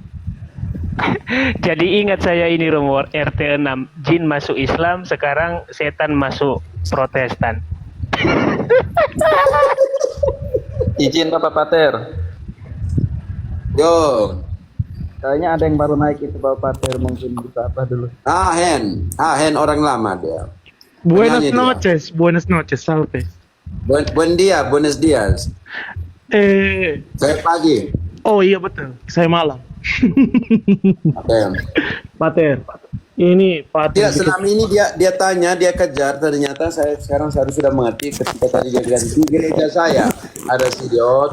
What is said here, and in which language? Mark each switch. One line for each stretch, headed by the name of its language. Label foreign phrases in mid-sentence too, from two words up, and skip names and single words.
Indonesian: Jadi ingat saya ini Romo, RT 6, jin masuk Islam, sekarang setan masuk Protestan. Izin Bapak Pater. Yo, Kayaknya ada yang baru naik itu Bapak Pater, mungkin bisa apa dulu. Hen orang lama dia.
Spanish: Buenas
Indonesian: Penyanyi dia.
Spanish: noches, Salve. Buen dia, buenos dias.
Indonesian: Saya pagi. Oh iya betul, saya malam. Oke. Pater, ini Pater. Ya, selama ini dia tanya, dia kejar. Ternyata saya sekarang sudah mengerti ketika tadi dia bilang di gereja saya ada video.